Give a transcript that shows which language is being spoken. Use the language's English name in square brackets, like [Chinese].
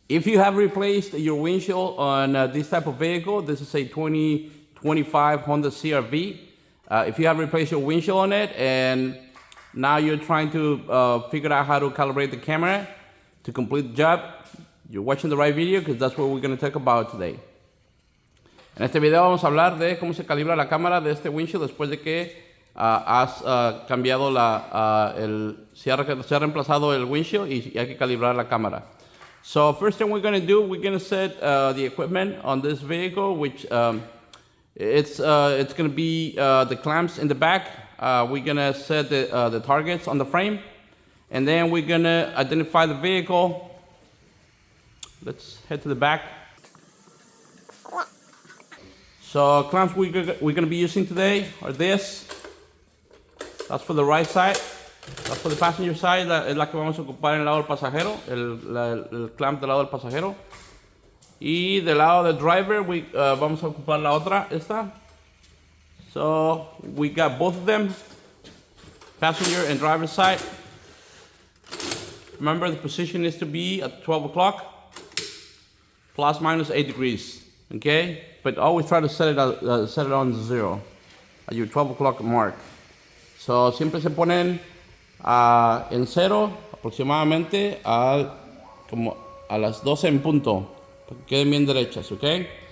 [English] If you have replaced your windshield on this type of vehicle, this is a 2025 Honda CR-V. If you have replaced your windshield on it and now you're trying to figure out how to calibrate the camera to complete the job, you're watching the right video because that's what we're going to talk about today. [Spanish] En este video vamos a hablar de cómo se calibra la cámara de este windshield después de que has cambiado se ha reemplazado el windshield y hay que calibrar la cámara. [English] So first thing we're going to do, we're going to set the equipment on this vehicle, which it's going to be the clamps in the back. We're going to set the targets on the frame, and then we're going to identify the vehicle. Let's head to the back. So clamps we're going to be using today are this. That's for the right side. That's for the passenger side. [Spanish] Es la que vamos a ocupar en el lado del pasajero, el clamp del lado del pasajero. Y del lado del driver, vamos a ocupar la otra, esta. [English] So we got both of them, passenger and driver side. Remember, the position is to be at 12 o'clock, plus minus 8 degrees, okay? But always try to set it on 0, at your 12 o'clock mark. [Spanish] So siempre se ponen en 0 aproximadamente como a las 12 en punto, para que queden bien derechas, okay?